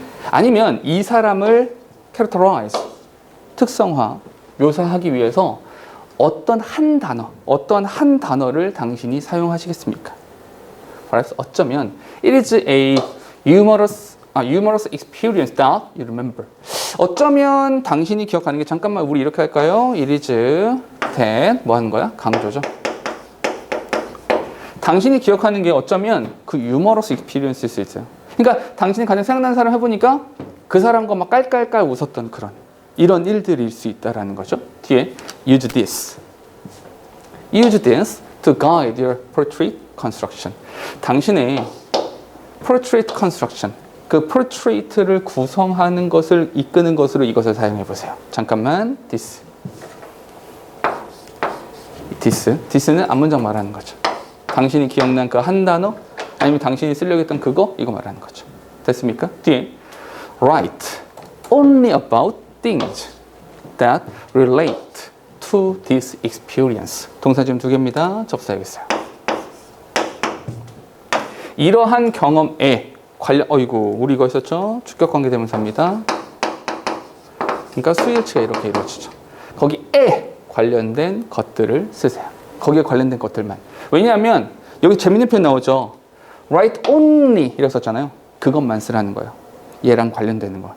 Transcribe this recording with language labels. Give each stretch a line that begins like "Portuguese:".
Korean: 아니면 이 사람을 characterize, 특성화, 묘사하기 위해서 어떤 한 단어를 당신이 사용하시겠습니까? 어쩌면
English: it is a humorous experience that you remember.
Korean: 어쩌면 당신이 기억하는 게 잠깐만 우리 이렇게 할까요?
English: It is that
Korean: 뭐 하는 거야? 강조죠. 당신이 기억하는 게 어쩌면 그
English: humorous experience
Korean: 일 수 있어요. 그러니까 당신이 가장 생각나는 사람 해보니까 그 사람과 막 깔깔깔 웃었던 그런 이런 일들일 수 있다라는 거죠. 뒤에
English: use this to guide your portrait construction.
Korean: 당신의
English: portrait construction,
Korean: 그 portrait를 구성하는 것을 이끄는 것으로 이것을 사용해 보세요. 잠깐만, this는 앞문장 말하는 거죠. 당신이 기억난 그 한 단어, 아니면 당신이 쓰려고 했던 그거, 이거 말하는 거죠. 됐습니까? 뒤에
English: write only about things that relate to this experience.
Korean: 동사 지금 두 개입니다. 접수하겠어요. 이러한 경험에 관련, 우리 이거 있었죠? 주격관계 대명사입니다. 그러니까 수일치가 이렇게 이루어지죠. 거기에 관련된 것들을 쓰세요. 거기에 관련된 것들만. 왜냐하면 여기 재밌는 표현 나오죠.
English: write only
Korean: 이라고 썼잖아요. 그것만 쓰라는 거예요. 얘랑 관련되는 거.